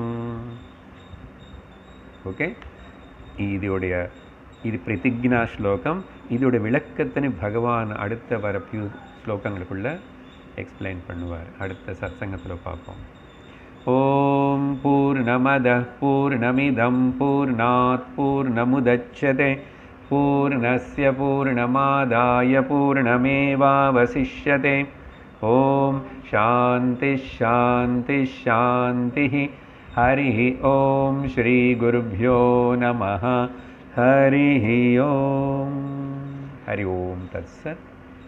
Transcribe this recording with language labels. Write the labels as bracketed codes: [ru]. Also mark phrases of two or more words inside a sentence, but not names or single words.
[ta] ஓகே, இதோடைய இது பிரதிஜ்ஞா ஸ்லோகம். இதோட விளக்கத்தினை பகவான் அடுத்த வர ஃபியூ ஸ்லோகங்களுக்குள்ள எக்ஸ்பிளைன் பண்ணுவார். அடுத்த சத்சங்கத்தில் பார்ப்போம். [sa] ॐ पूर्णमदः पूर्णमिदं पूर्णात् पूर्णमुदच्यते पूर्णस्य पूर्णमादाय पूर्णमेवावशिष्यते. ॐ शान्ति शान्ति शान्ति. हरिः ॐ श्री गुरुभ्यो नमः. हरिः ॐ। हरि ॐ तत्सत्.